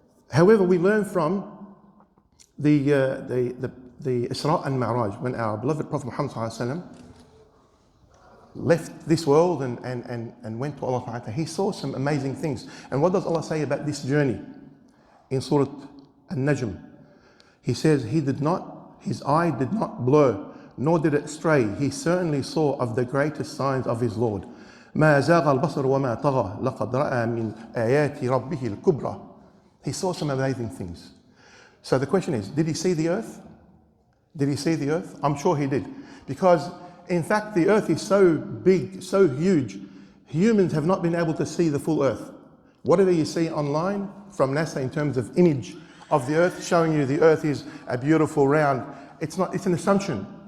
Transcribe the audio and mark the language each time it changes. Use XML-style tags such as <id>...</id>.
<en>However, we learn from the Isra and Mi'raj, when our beloved Prophet Muhammad ﷺ left this world and went to Allah, he saw some amazing things. And what does Allah say about this journey in Surah An-Najm? He says, his eye did not blur, nor did it stray. He certainly saw of the greatest signs of his Lord.</en> <ar>ما زاغ البصر وما طغى لقد رأى من آيات ربه الكبرى.</ar> <en>He saw some amazing things. So the question is, did he see the earth? Did he see the earth? I'm sure he did. Because in fact, the earth is so big, so huge, humans have not been able to see the full earth. Whatever you see online from NASA in terms of image of the earth, showing you the earth is a beautiful round, it's an assumption.</en>